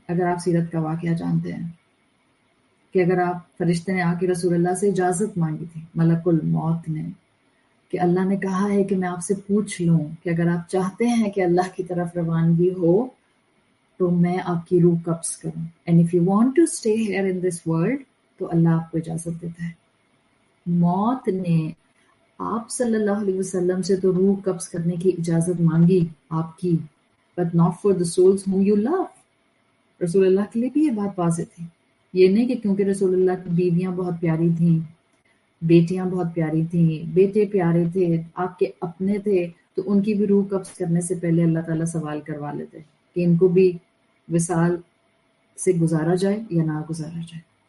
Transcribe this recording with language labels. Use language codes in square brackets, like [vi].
[ur] اگر آپ سیرت کا واقعہ جانتے ہیں کہ اگر آپ فرشتے نے آ کے رسول اللہ سے اجازت مانگی تھی، ملک الموت نے، کہ اللہ نے کہا ہے کہ میں آپ سے پوچھ لوں کہ اگر آپ چاہتے ہیں کہ اللہ کی طرف روانگی ہو تو میں آپ کی روح قبض کروں. [en] And if you want to stay here in this world [ur] تو اللہ آپ کو اجازت دیتا ہے. موت نے آپ صلی اللہ علیہ وسلم سے تو روح قبض کرنے کی اجازت مانگی آپ کی، [en] but not for the souls whom you love. [ur] رسول اللہ کے لیے بھی یہ بات واضح تھی. یہ نہیں کہ کیونکہ رسول اللہ کی بیویاں بہت پیاری تھیں، بیٹیاں بہت پیاری تھیں، بیٹے پیارے تھے، آپ کے اپنے تھے، تو ان کی بھی روح قبض کرنے سے پہلے اللہ تعالیٰ سوال کروا لیتے کہ ان کو بھی وصال سے گزارا جائے یا نہ گزارا جائے.